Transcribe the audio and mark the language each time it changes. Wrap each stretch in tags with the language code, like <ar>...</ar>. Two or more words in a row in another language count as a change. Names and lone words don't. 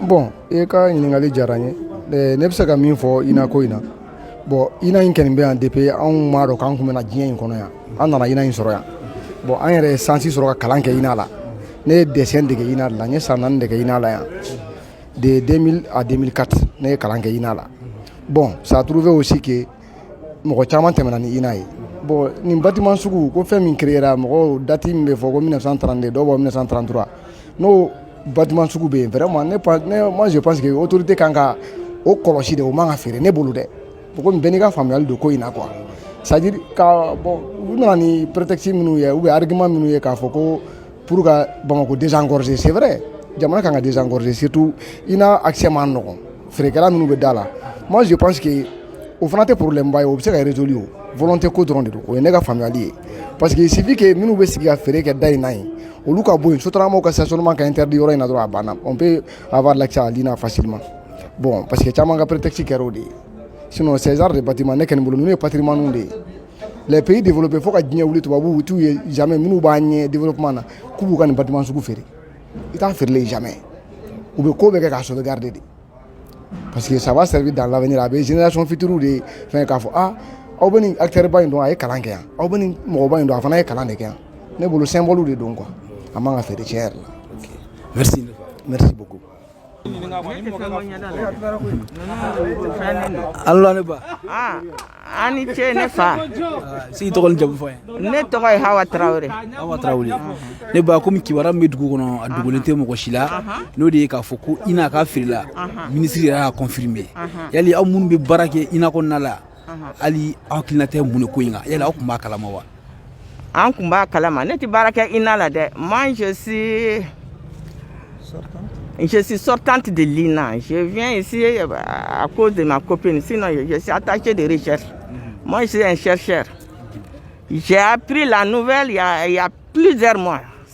<bm>Bon e ka ɲininkali diyara n ye ne bɛ se ka min fɔ INA ko in na bon INA in kɔni bɛ yan depuis anw m'a dɔn k'an tun bɛ na diɲɛ in kɔnɔ yan an nana INA in sɔrɔ yan bon an yɛrɛ ye sansi sɔrɔ ka kalan kɛ INA la ne ye dessin dege INA la n ye san 4 dege INA la yan de 2000 à 2004 ne ye kalan kɛ INA la. Bon,</bm> <fr>ça a trouvé aussi que</fr> <bm>mɔgɔ caman tɛmɛna ni INA ye. Bon, nin bâtiment sugu ko fɛn min créera mɔgɔw date min bɛ fɔ ko 1932 dɔw bɔ 1933 n'o bâtiment sugu bɛ yen</bm> <fr>vraiment moi je pense que</fr> <bm>autorité kan ka o kɔlɔsi de o man ka feere ne bolo dɛ komi bɛɛ n'i ka faamuyali don ko in na</bm> <fr>quoi c'est à dire</fr> <bm>ka bon u nana ni prétexte minnu ye</bm> <fr>ou bien</fr> <bm>argument minnu ye k'a fɔ ko pour ka Bamako désengorger</bm> <fr>c'est vrai</fr> <bm>jamana kan ka désengorger surtout INA accès man nɔgɔn feerekɛla minnu bɛ da la.</bm> <fr>Moi je pense que</fr> <bm>o fana tɛ problème ba ye o bɛ se ka résolu o volonté ko dɔrɔn de don o ye ne ka faamuyali ye</bm> <fr>parce que il suffit que</fr> <bm>minnu bɛ sigi ka feere kɛ da in na yen olu ka bɔ yen sotaramaw ka stationnement ka interdit yɔrɔ in na dɔrɔn a banna</bm> <fr>on peut avoir l'accès à l'INA facilement bon parce que</fr> <bm>caman ka prétexte kɛra o de ye</bm> <fr>sinon ces genres de bâtiment</fr> <bm>ne kɔni bolo ninnu ye patrimoine de ye</bm> <fr>les pays développés</fr> <bm>fo ka diɲɛ wuli tubabuw t'u ye jamais minnu b'a ɲɛ développement na k'u b'u ka nin bâtiment sugu feere i t'a feerelen jamais u bɛ ko bɛɛ kɛ k'a sauvegarder de.</bm> <fr>Parce que ça va servir dans l'avenir</fr> <bm>a bɛ</bm> <fr>génération future</fr> <bm>de fɛn k'a fɔ aw bɛ nin acteur ba in dɔn a ye kalan kɛ yan aw bɛ nin mɔgɔ ba in dɔn a fana ye kalan de kɛ yan ne bolo symbole de don quoi a man ka feere tiɲɛ yɛrɛ la.</bm> <fr>Merci beaucoup.</fr> <bm>Allo ne ba. Ani ce ne fa. Si tɔgɔ jamu fɔ an ye. Ne tɔgɔ ye Hawa Traoré. Hawa Traoré. Ne ba komi kibaruya min bɛ dugu kɔnɔ a dogolen tɛ mɔgɔ si la n'o de ye k'a fɔ ko INA k'a feerela ministre yɛrɛ y'a confirmer yali aw minnu bɛ baara kɛ INA kɔnɔna la hali aw hakilina tɛ mun de ko in kan yali aw tun b'a kalama wa. An tun b'a kalama ne tɛ baara kɛ INA la dɛ</bm> <fr>moi je suis sortante de l'INA. Je viens ici à cause de ma copine. Sinon, je suis attachée de recherche. Moi, je suis un chercheur. J'ai appris la nouvelle il y a plusieurs mois.</fr>